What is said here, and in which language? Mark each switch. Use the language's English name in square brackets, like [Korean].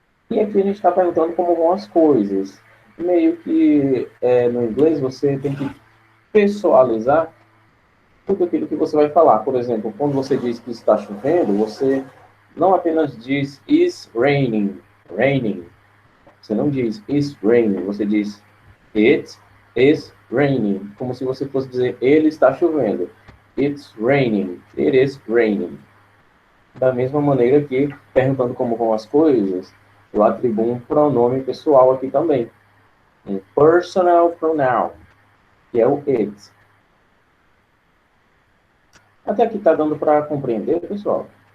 [Portuguese] E aqui a gente está perguntando como vão as coisas. Meio que no inglês você tem que pessoalizar tudo aquilo que você vai falar. Por exemplo, quando você diz que está chovendo, você não apenas diz [English] is raining, raining. [Portuguese] Você não diz [English] it's raining, [Portuguese] você diz [English] it is raining, [Portuguese] como se você fosse dizer ele está chovendo. [English] It's raining, it is raining. [Portuguese] Da mesma maneira que, perguntando como vão as coisas, eu atribuo um pronome pessoal aqui também. Um [English] personal pronoun, [Portuguese] que é o it. Até aqui está dando para compreender, pessoal?